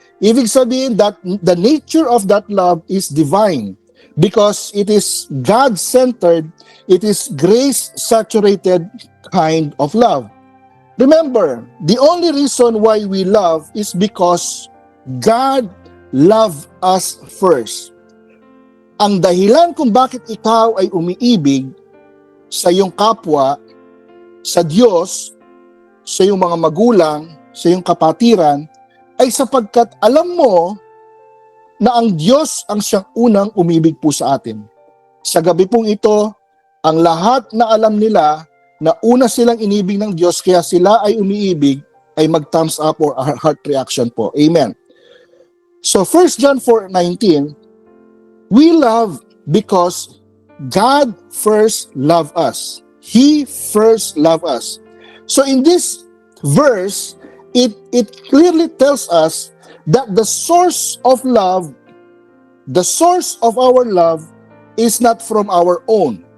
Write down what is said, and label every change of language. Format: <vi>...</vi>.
<tl>Ibig sabihin</tl> <en>that the nature of that love is divine because it is God-centered, it is grace-saturated kind of love. Remember, the only reason why we love is because God loved us first.</en> <tl>Ang dahilan kung bakit ikaw ay umiibig sa iyong kapwa, sa Diyos, sa iyong mga magulang, sa iyong kapatiran, ay sapagkat alam mo na ang Diyos ang siyang unang umibig po sa atin. Sa gabi pong ito, ang lahat na alam nila na una silang inibig ng Diyos kaya sila ay umiibig ay mag-thumbs up or heart reaction po. Amen.</tl> <en>So 1 John 4:19, we love because God first loved us. He first loved us. So in this verse, it clearly tells us that the source of love, the source of our love is not from our own.</en>